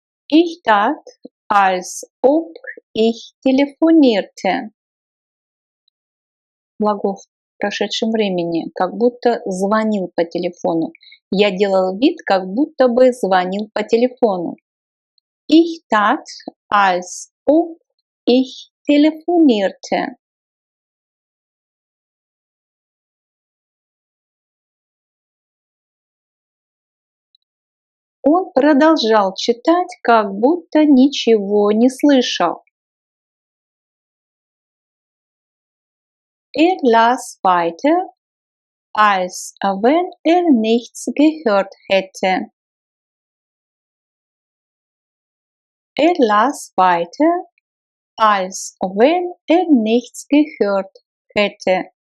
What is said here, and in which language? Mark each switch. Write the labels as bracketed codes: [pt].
[de] Ich tat, als ob ich telefonierte. [ru] Глагол в прошедшем времени, как будто звонил по телефону. Я делал вид, как будто бы звонил по телефону. [de] Ich tat, als ob ich telefonierte. [ru] Он продолжал читать, как будто ничего не слышал. [de] Las weiter, als wenn nichts gehört hätte. Las weiter, als wenn nichts gehört hätte.